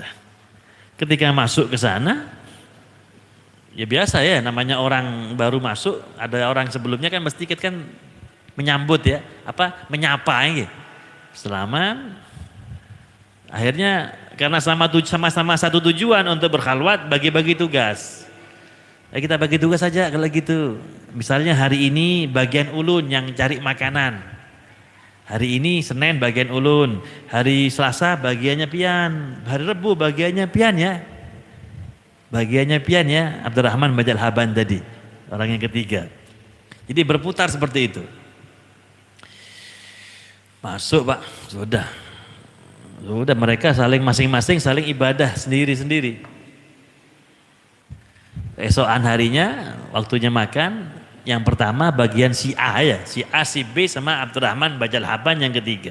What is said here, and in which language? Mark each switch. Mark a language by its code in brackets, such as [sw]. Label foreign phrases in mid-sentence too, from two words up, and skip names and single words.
[id] Ketika masuk ke sana, ya biasa ya, namanya orang baru masuk, ada orang sebelumnya kan mesti kan menyambut ya, menyapa ya. Selama akhirnya karena sama-sama satu tujuan untuk berkhalwat, bagi-bagi tugas. Kita bagi tugas saja kalau gitu. Misalnya hari ini bagian ulun yang cari makanan. Hari ini Senin bagian ulun, hari Selasa bagiannya pian, hari Rebu bagiannya pian ya. Bagiannya pian ya, Abdurrahman Bajal Haban tadi, orang yang ketiga. Jadi berputar seperti itu. Masuk Pak, sudah. Sudah mereka saling masing-masing saling ibadah sendiri-sendiri. Esokan harinya waktunya makan, yang pertama bagian si A ya, si A, si B sama Abdurrahman Bajal Haban yang ketiga.